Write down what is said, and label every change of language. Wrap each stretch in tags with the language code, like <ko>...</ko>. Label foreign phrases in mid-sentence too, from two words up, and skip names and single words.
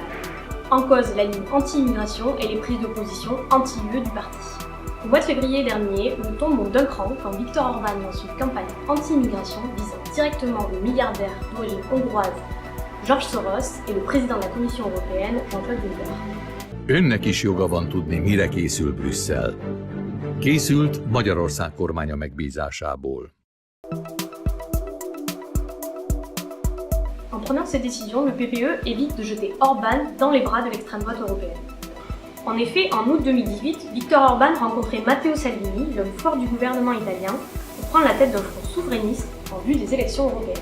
<fr>En cause, la ligne anti-immigration et les prises de position anti-UE du parti. Au mois de février dernier, le ton monte d'un cran quand Viktor Orban lance une campagne anti-immigration visant directement le milliardaire d'origine hongroise George Soros et le président de la Commission européenne Jean-Claude Juncker.</fr> <hu>Önnek is joga van tudni, mire készül Brüsszel. Készült Magyarország kormánya megbízásából.</hu> <fr>En prenant cette décision, le PPE évite de jeter Orban dans les bras de l'extrême droite européenne. En effet, en août 2018, Viktor Orban rencontrait Matteo Salvini, l'homme fort du gouvernement italien, pour prendre la tête d'un front souverainiste en vue des élections européennes.</fr>